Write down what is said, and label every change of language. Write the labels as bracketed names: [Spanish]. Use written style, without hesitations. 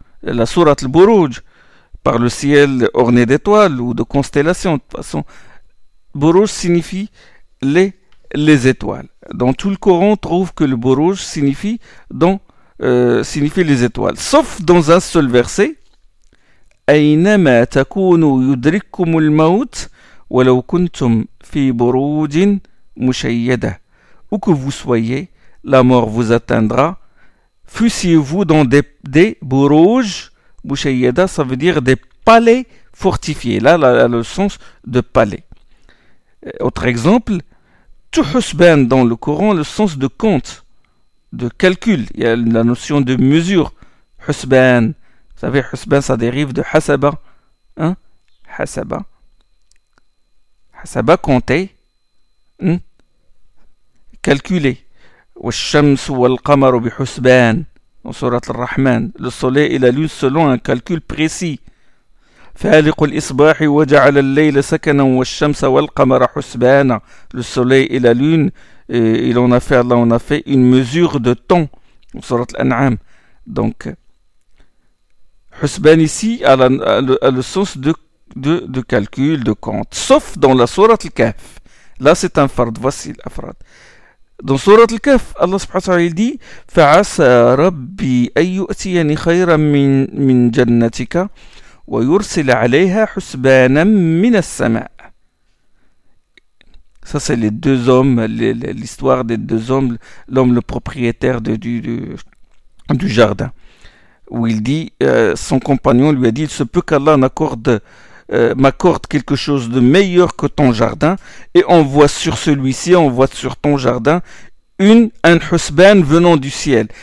[French] La Surat al-Burouj, par le ciel orné d'étoiles ou de constellations. De toute façon, Burouj signifie les étoiles. Dans tout le Coran, on trouve que le Burouj signifie les étoiles. Sauf dans un seul verset. [Arabic] أينما تكونوا يدرككم الموت ولو كنتم في بروج مشيدة. [French] Où que vous soyez, la mort vous atteindra. Fussiez-vous dans des burouj mushayyada, ça veut dire des palais fortifiés. Là, le sens de palais. Autre exemple, tuhusban dans le Coran, le sens de compte, de calcul. Il y a la notion de mesure. Husban. Vous savez, husban, ça dérive de hasaba. Hein? Hasaba. Hasaba, compter. Hein? Calculer. [Arabic] والشمس والقمر بحسبان [French] dans Surat al-Rahman, le soleil et la lune selon un calcul précis. [Arabic] فالق الإصباح وجعل الليل سكنا والشمس والقمر حسبانا. [French] Le soleil et la lune, Allah a fait une mesure de temps dans Surat al-An'am. Donc Husban ici a le sens de calcul, de compte, sauf dans la Surat al-Kahf. Là c'est un fard, voici l'afrad. Dans Surat al-Kahf, Allah subhanahu wa ta'ala dit [Arabic] فَعَسَى رَبِّي أَن يُؤْتِيَنِ خَيْرًا مِنْ جَنَّتِكَ وَيُرْسِلَ عَلَيْهَا حُسْبَانًا مِنَ السَّمَاءِ. [French] Ça c'est les deux hommes, l'histoire des deux hommes, l'homme le propriétaire du jardin, où il dit, son compagnon lui a dit, il se peut qu'Allah m'accorde quelque chose de meilleur que ton jardin, et on voit sur celui-ci, on voit sur ton jardin un husban venant du ciel.